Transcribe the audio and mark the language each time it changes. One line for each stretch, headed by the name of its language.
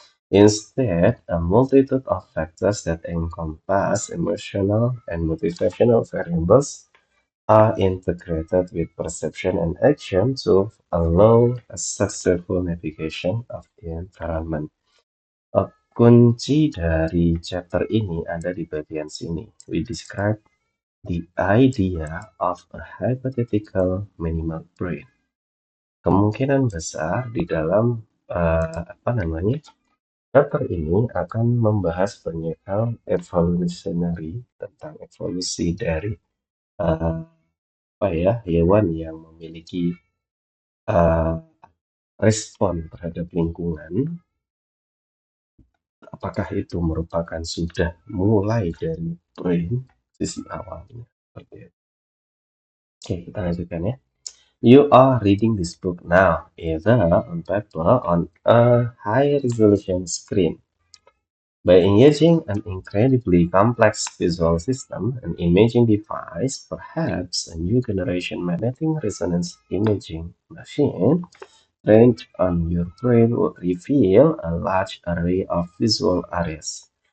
English: Instead, a multitude of factors that encompass emotional and motivational variables are integrated with perception and action to allow a successful navigation of the environment.
Indonesian: Kunci dari chapter ini ada di bagian sini.
English: We describe the idea of a hypothetical minimal brain.
Indonesian: Kemungkinan besar di dalam chapter ini akan membahas banyak hal evolutionary, tentang evolusi dari hewan yang memiliki respon terhadap lingkungan. Apakah itu merupakan sudah mulai dari brain sisi awalnya? Seperti itu. Oke, kita lanjutkan ya.
English: You are reading this book now, either on paper or on a high-resolution screen. By engaging an incredibly complex visual system, an imaging device, perhaps a new generation magnetic resonance imaging machine, trained on your brain would reveal a large array of visual areas.